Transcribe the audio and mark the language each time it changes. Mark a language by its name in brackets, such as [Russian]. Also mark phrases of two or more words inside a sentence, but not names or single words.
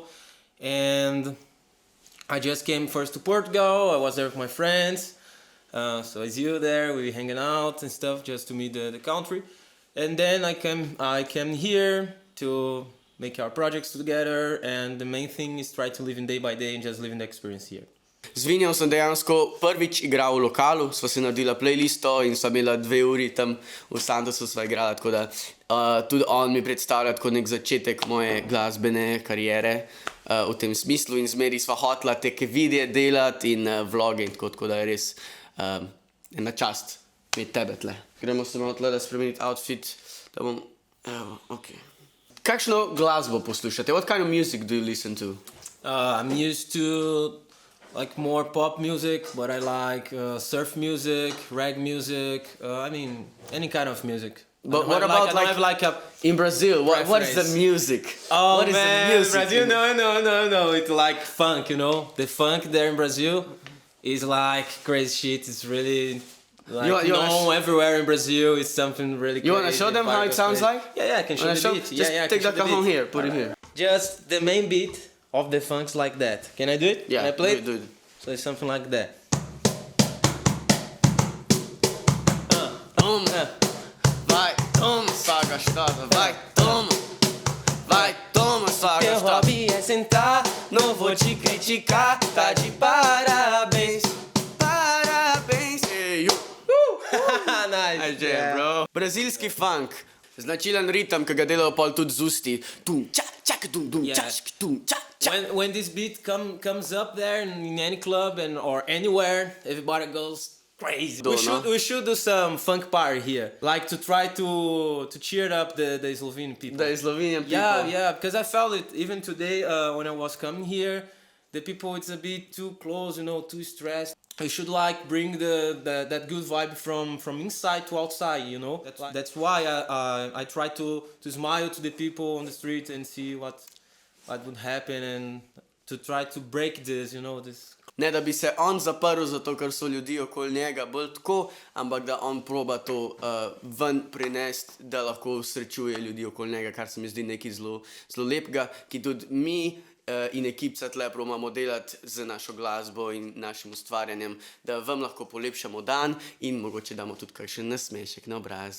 [English] And I just came first to Portugal. I was there with my friends. So as you there, we hanging out and stuff just to meet the country. And then I came here to make our projects together. And the main thing is try to live in day by day and just living the experience here. [Slovenian] Z Vinjem sem dejansko prvič igral v lokalu, sva si naredila playlisto in sva imela 2 uri tam v Santosu sva igrala, tako da tudi on mi predstavlja tako nek začetek moje glasbene kariere v tem smislu in zmeri sva hotla teke videe delati in vloge in tako da je res ena čast imeti tebe tle. Gremo se malo tle da spremeniti outfit, da bom, evo, ok. Kakšno glasbo poslušate? [English] What kind of music do you listen to? I'm used to like more pop music, but I like surf music, rag music. I mean, any kind of music. But what about like in Brazil? What is the music? Oh what is man, the music? Brazil, no. It's like funk, you know. The funk there in Brazil, is like crazy shit. It's really like You wanna known everywhere in Brazil. It's something really. You wanna show them how it sounds like? Yeah, I can show the beat. Just I take can the show the cajon beat. here, put it here. Just the main beat of the funk's like that. Can I do it? Yeah, Can I play do it. So it's something like that. [Portuguese] Toma, vai, toma, sua gostosa, vai, toma. Vai, toma, sua Meu gostosa. hobby é sentar, não vou te criticar. Tá de parabéns. Parabéns. [English] Hey, Nice. yeah, bro. [Slovenian] Brazilski funk. Značilen ritem, ki ga delajo pol tudi z usti. Tum, čak, čak, dum, dum, [English] Yeah. čak, tum, čak, čak. When this beat comes up there in any club or anywhere, everybody goes crazy. We should do some funk party here, like to try to cheer up the Slovenian people. The Slovenian people. Yeah, because I felt it even today when I was coming here. The people, it's a bit too close, too stressed. You should like bring that good vibe from inside to outside, That's why I try to smile to the people on the street and see what would happen and to try to break this, this. [Slovenian] Ne da bi se on zaprl, zato ker so ljudi okoli njega bolj tako, ampak da on proba to ven prinesti, da lahko srečuje ljudi okoli njega, kar se mi zdi nekaj zelo, zelo lepega, ki tudi mi in ekipca tle probamo delati z našo glasbo in našim ustvarjanjem, da vam lahko polepšamo dan in mogoče damo tudi kakšen nasmešek na obraz.